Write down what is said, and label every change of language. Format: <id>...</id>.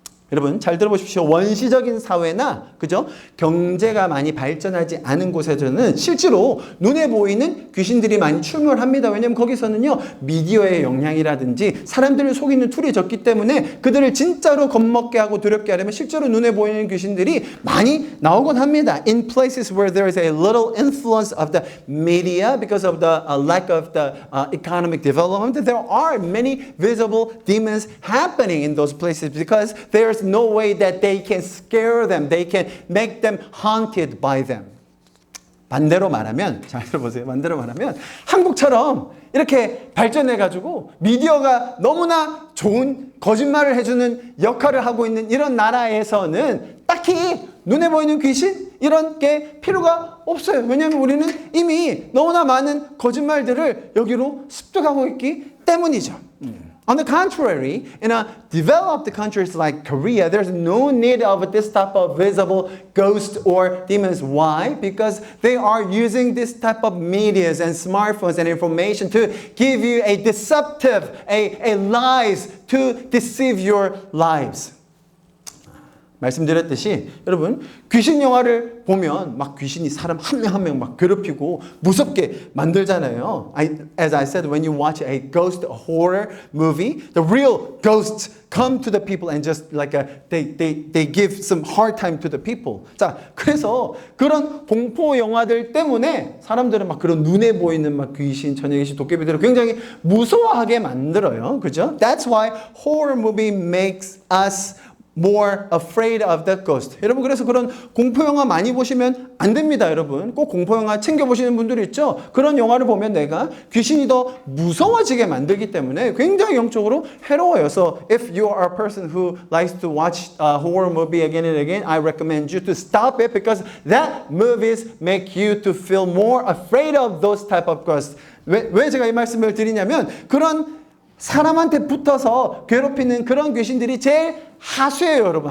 <ko>여러분 잘 들어보십시오. 원시적인 사회나 그죠? 경제가 많이 발전하지 않은 곳에서는 실제로 눈에 보이는 귀신들이 많이 출몰합니다. 왜냐하면 거기서는요 미디어의 영향이라든지 사람들을 속이는 툴이 적기 때문에 그들을 진짜로 겁먹게 하고 두렵게 하려면 실제로 눈에 보이는 귀신들이 많이 나오곤 합니다.</ko> <en>In places where there is a little influence of the media because of the lack of the economic development, there are many visible demons happening in those places because there's no way that they can scare them. They can make them haunted by them.</en> <ko>반대로 말하면, 잘 들어보세요. 반대로 말하면 한국처럼 이렇게 발전해가지고 미디어가 너무나 좋은 거짓말을 해주는 역할을 하고 있는 이런 나라에서는 딱히 눈에 보이는 귀신 이런 게 필요가 없어요. 왜냐하면 우리는 이미 너무나 많은 거짓말들을 여기로 습득하고 있기 때문이죠.</ko> <en>On the contrary, in a developed countries like Korea, there's no need of this type of visible ghosts or demons. Why? Because they are using this type of medias and smartphones and information to give you a deceptive, a lies to deceive your lives.</en> <ko>말씀드렸듯이 여러분 귀신 영화를 보면 막 귀신이 사람 한 명 한 명 막 괴롭히고 무섭게 만들잖아요.</ko> <en>As I said, when you watch a ghost horror movie, the real ghosts come to the people and just like they give some hard time to the people.</en> <ko>자, 그래서 그런 공포 영화들 때문에 사람들은 막 그런 눈에 보이는 막 귀신, 처녀 귀신, 도깨비들을 굉장히 무서워하게 만들어요. 그죠?</ko> <en>That's why horror movie makes us more afraid of the ghost.</en> <ko>여러분 그래서 그런 공포 영화 많이 보시면 안 됩니다. 여러분 꼭 공포 영화 챙겨 보시는 분들 있죠. 그런 영화를 보면 내가 귀신이 더 무서워지게 만들기 때문에 굉장히 영적으로 해로워요.</ko> <en>So if you are a person who likes to watch a horror movie again and again, I recommend you to stop it because that movies make you to feel more afraid of those type of ghosts.</en> <ko>왜 제가 이 말씀을 드리냐면 그런 사람한테 붙어서 괴롭히는 그런 귀신들이 제일 하수예요, 여러분.</ko>